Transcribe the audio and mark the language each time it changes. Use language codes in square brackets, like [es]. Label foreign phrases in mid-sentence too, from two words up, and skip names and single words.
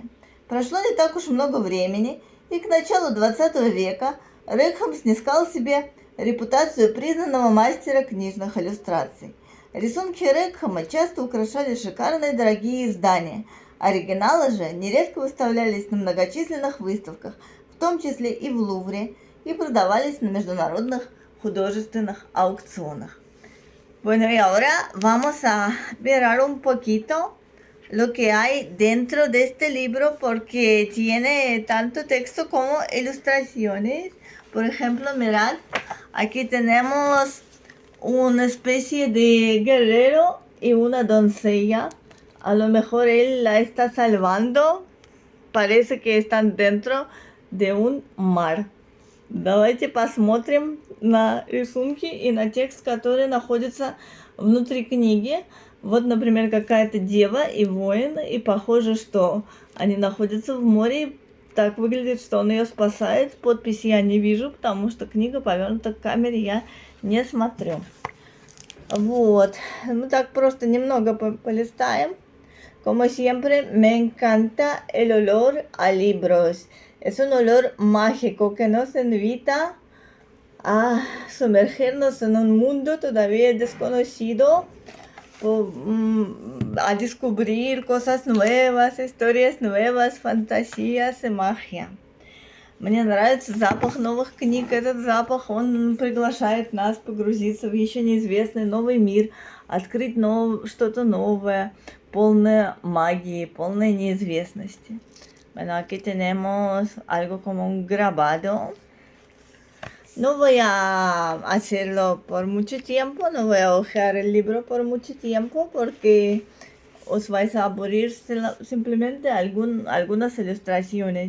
[ru] Прошло не так уж много времени, и к началу 20 века Рекхэм снискал себе репутацию признанного мастера книжных иллюстраций. Рисунки Рекхэма часто украшали шикарные дорогие издания, оригиналы же нередко выставлялись на многочисленных выставках, в том числе и в Лувре, и продавались на международных художественных аукционах. [es] Bueno, y ahora vamos a ver un poquito lo que hay dentro de este libro, porque tiene tanto texto como ilustraciones. Por ejemplo, mirad, aquí tenemos una especie de guerrero y una doncella. A lo mejor él la está salvando parece que están dentro de un mar. [ru] Давайте посмотрим на рисунки и на текст, который находится внутри книги. Вот, например, какая-то дева и воин, и похоже, что они находятся в море. Так выглядит, что он ее спасает. Подписи я не вижу, потому что книга повернута к камере, я не смотрю. Вот, мы так просто немного полистаем. [es] Como siempre, me encanta el olor a libros. Es un olor mágico que nos invita a sumergirnos en un mundo todavía desconocido, a descubrir cosas nuevas, historias nuevas, fantasías y magia. [ru] Мне нравится запах новых книг. Этот запах, он приглашает нас погрузиться в еще неизвестный новый мир, открыть что-то новое, полное магии, полное неизвестности. [es] Bueno, aquí tenemos algo como un grabado. No voy a hacerlo por mucho tiempo, no voy a hojear el libro por mucho tiempo porque os vais a aburrir simplemente algunas ilustraciones.